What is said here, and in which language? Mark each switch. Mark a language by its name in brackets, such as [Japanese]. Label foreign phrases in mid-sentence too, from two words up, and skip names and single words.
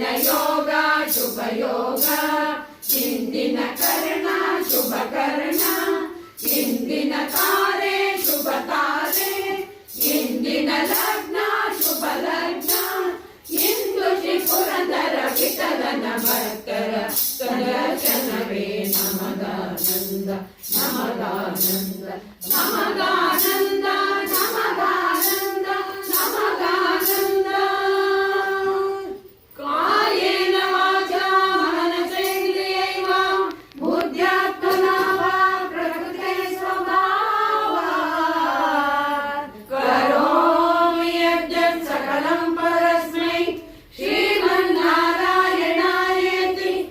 [Kannada] ಯೋಗ ಶುಭ ಯೋಗ ಇಂದಿನ ಕರ್ಣ ಶುಭ ಕರ್ಣ ಇಂದಿನ ತಾರೆ ಶುಭ ತಾರೆ ಇಂದಿನ ಲಗ್ನ ಶುಭ ಲಗ್ನ ಇಂದು ಶ್ರೀ ಪುರಂದರ ವಿಠಲನ ಭಕ್ತರ ದರ್ಶನವೇ ನಮಗಾನಂದ ನಮಗಾನಂದ ನಮಗಾನಂದ ನಮಗಾನಂದ ನಮಗಾನಂದ [Sanskrit] ಕಾಯೇನ ವಾಚಾ ಮನಸೇಂದ್ರಿಯೈವ ಬುದ್ಧ್ಯಾತ್ಮನಾ ವಾ ಪ್ರಕೃತೇ ಸ್ವಭಾವಾತ್ ಕರೋಮಿ ಯದ್ಯತ್ ಸಕಲಂ ಪರಸ್ಮೈ ಶ್ರೀಮನ್ನಾರಾಯಣಾಯೇತಿ